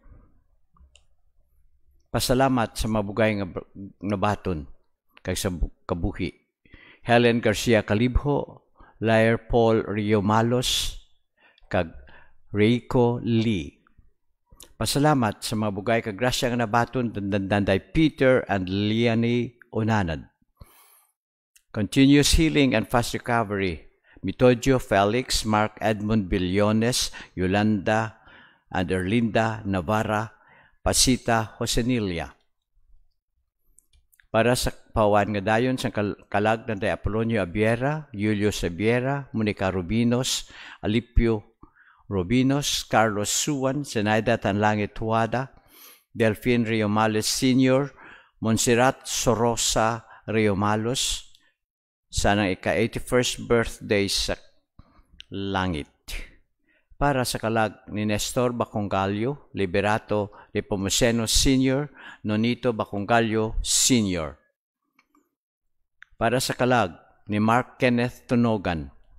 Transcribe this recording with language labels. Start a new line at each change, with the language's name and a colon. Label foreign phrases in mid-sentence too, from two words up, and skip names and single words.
Hiligaynon: Pasalamat sa mabugay nga nabaton kay sa kabuhi. Helen Garcia Calibho, Lair Paul Riomalos, kag Reiko Lee. Pasalamat sa mabugay kag grasya nga nabaton danday Peter and Leonie Onanad.
English: Continuous healing and fast recovery.
Hiligaynon: Mitodio Felix, Mark Edmund Billones, Yolanda and Erlinda Navarra, Pasita Josenilia. Para sa pawan nga dayon sa kalag ng Apolonio Abiera, Julio Sabiera, Monica Rubinos, Alipio Rubinos, Carlos Suwan, Zenaida Tanlangit Tuada, Delphine Riomales Sr., Monserrat Sorosa Riomalos, sanang ika-81st birthday sa langit. Para sa kalag ni Nestor Baconggalio, Liberato Nepomuceno Sr., Nonito Baconggalio Sr. Para sa kalag ni Mark Kenneth Tunogan.